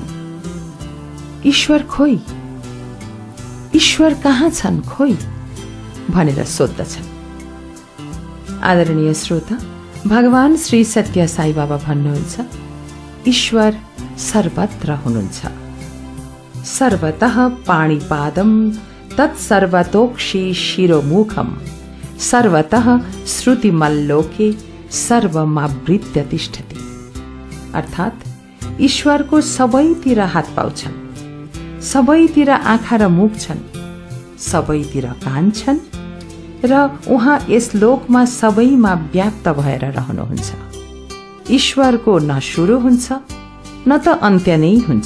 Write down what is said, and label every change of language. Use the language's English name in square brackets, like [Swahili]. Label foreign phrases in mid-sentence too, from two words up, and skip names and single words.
[Nepali] ईश्वर खोइ, ईश्वर कहाँ छन् खोइ भनेर सोध्दछन्। आदरणीय श्रोता, भगवान श्री सत्य साई बाबा भन्नुहुन्छ, ईश्वर सर्वत्र हुनुहुन्छ। [Sanskrit] सर्वतः पाणिपादम तत्सर्वतोक्षी शिरोमुखम सर्वतः श्रुतिमल्लोके सर्वमावृत्य तिष्ठति। [Nepali] अर्थात् ईश्वरको सबैतिर हात पाउ छन्, सबैतिर आँखा र मुख छन्, सबैतिर कान छन् र उहाँ यस लोकमा सबैमा व्याप्त भएर रहनुहुन्छ। ईश्वरको न सुरु हुन्छ न त अन्त्य नै हुन्छ।